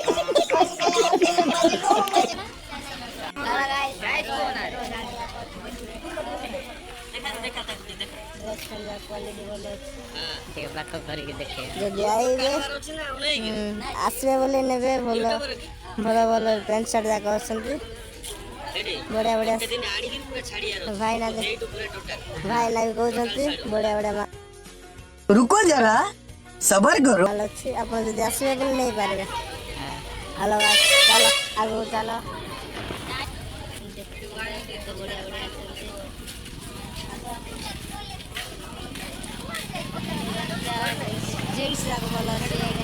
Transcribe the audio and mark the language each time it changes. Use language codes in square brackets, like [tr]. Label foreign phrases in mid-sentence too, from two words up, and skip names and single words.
[or] ଯଦି ଆଇବେ ଆସିବେ ବୋଲି ନେବେ ଭଲ ଭଲ ଭଲ [en] pant shirt [or] ଯାକ ଅଛନ୍ତି ବଢ଼ିଆ ବଢ଼ିଆ ଭାଇନା ବି କହୁଛନ୍ତି ବଢ଼ିଆ ବଢ଼ିଆ [hi] रुको जरा सबर करो [or] ମାଲ ଅଛି ଆପଣ ଯଦି ଆସିବେ ବୋଲି ନେଇପାରିବେ ହ୍ୟାଲୋ ଚାଲ ଆଗକୁ ଚାଲ ଜିନ୍ସ ଯାକ ଭଲ ଅଛି